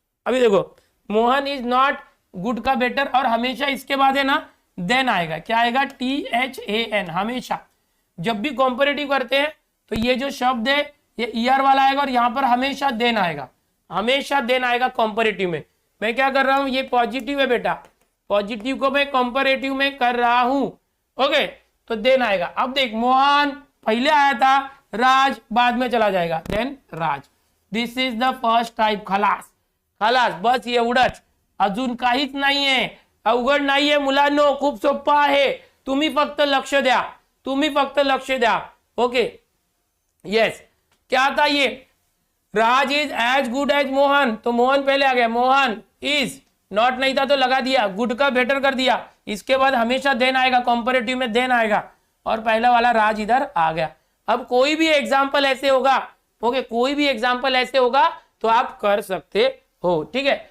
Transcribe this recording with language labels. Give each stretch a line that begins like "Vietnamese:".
Hindi: अभी देखो Mohan is not, good का बेटर, और हमेशा इसके बाद है ना देन आएगा, क्या आएगा, THAN, हमेशा जब भी कंपैरेटिव करते हैं तो ये जो शब्द है ये ईआर वाला आएगा, और यहाँ पर हमेशा देन आएगा, हमेशा देन आएगा कंपैरेटिव में। मैं क्या कर रहा हूं, ये पॉजिटिव है बेटा, पॉजिटिव को मैं कंपैरेटिव में कर रहा हूं, ओके तो देन आएगा। अब देख मोहन पहले आया था, राज बाद में चला जाएगा, then Raj, this is the first type,
Marathi: खलास, खलास, बस एवढंच, अजून काहीच नाहीये, अवघड नाहीये मुलांनो, खूप सोपा आहे, तुम्ही फक्त लक्ष द्या, तुम्ही फक्त लक्ष द्या, ओके यस।
Hindi: क्या था ये, राज is as good as Mohan, तो मोहन पहले आ गया, मोहन इज, नॉट नहीं था तो लगा दिया, गुड का बेटर कर दिया, इसके बाद हमेशा देन आएगा, कंपैरेटिव में देन आएगा, और पहला वाला राज इधर आ गया। अब कोई भी एग्जाम्पल ऐसे होगा, ओके कोई भी एग्जाम्पल ऐसे होगा तो आप कर सकते हो, ठीक है।